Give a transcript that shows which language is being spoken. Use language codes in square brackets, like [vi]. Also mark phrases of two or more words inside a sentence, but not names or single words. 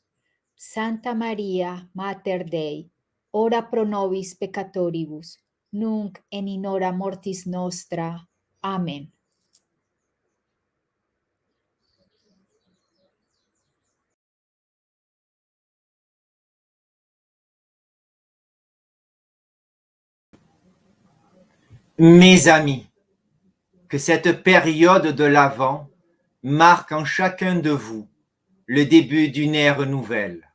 [la] Santa Maria, Mater Dei, ora pro nobis peccatoribus, nunc et in hora mortis nostra. Amen. [fr] Mes amis, que cette période de l'Avent marque en chacun de vous le début d'une ère nouvelle.